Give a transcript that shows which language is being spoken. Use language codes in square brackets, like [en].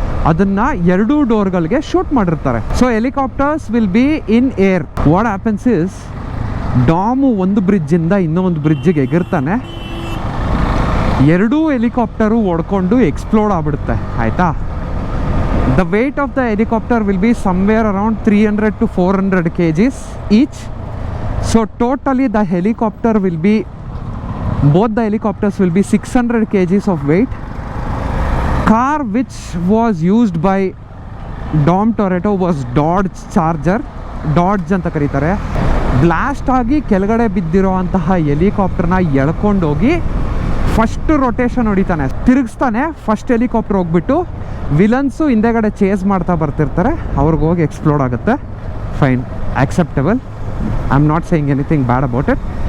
[kn] ಅದನ್ನು 2 ಡೋರ್ಗಳಿಗೆ ಶೂಟ್ ಮಾಡಿರ್ತಾರೆ. [en] So helicopters will be in air. What happens is, [kn] ಡಾಮು ಒಂದು ಬ್ರಿಡ್ಜಿಂದ ಇನ್ನೊಂದು ಬ್ರಿಡ್ಜಿಗೆ ಎಗಿರ್ತಾನೆ, 2 ಹೆಲಿಕಾಪ್ಟರು ಹೊಡ್ಕೊಂಡು ಎಕ್ಸ್ಪ್ಲೋಡ್ ಆಗ್ಬಿಡುತ್ತೆ ಆಯಿತಾ. [en] The weight of the helicopter will be somewhere around 300 to 400 kgs each. So totally the helicopter will be, both the helicopters will be 600 kgs of weight. Car which was used by Dom Toretto was Dodge Charger, Dodge [kn] ಅಂತ ಕರೀತಾರೆ. Blast ಆಗಿ ಕೆಳಗಡೆ ಬಿದ್ದಿರೋ ಅಂತಹ ಹೆಲಿಕಾಪ್ಟರ್ನ ಎಳ್ಕೊಂಡೋಗಿ first rotation ಹೊಡಿತಾನೆ, ತಿರುಗಿಸ್ತಾನೆ. First helicopter ಹೋಗ್ಬಿಟ್ಟು ವಿಲನ್ಸು ಹಿಂದೆಗಡೆ chase ಮಾಡ್ತಾ ಬರ್ತಿರ್ತಾರೆ, ಅವ್ರಿಗೆ ಹೋಗಿ ಎಕ್ಸ್ಪ್ಲೋಡ್ ಆಗುತ್ತೆ. [en] Fine, acceptable. I am not saying anything bad about it.